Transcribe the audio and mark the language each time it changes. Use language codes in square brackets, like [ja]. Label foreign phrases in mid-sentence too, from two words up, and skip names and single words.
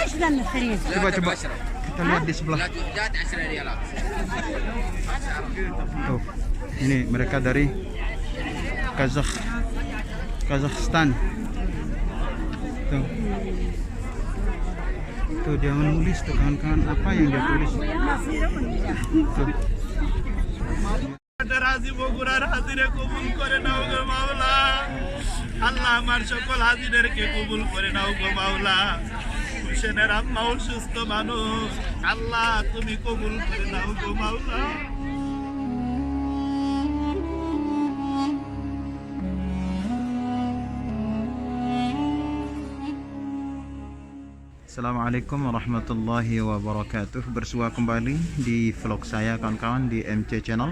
[id] Coba kita lihat di sebelah. Tuh, ini mereka dari Kazakhstan. Tuh. Tuh dia menulis tuh kawan-kawan, apa yang dia tulis. Tuh. [bn] রাজি বগুড়ার হাজিরে কবুল করে নাও গো মাওলা আল্লাহ আমার সকল হাজিদেরকে কবুল করে নাও গো মাওলা হুসেনের আম্মা অসুস্থ মানুষ আল্লাহ তুমি কবুল করে নাও গো মাওলা [ar] السلام عليكم ورحمة الله وبركاته. [id] Bersua kembali di vlog saya kawan-kawan di MC Channel.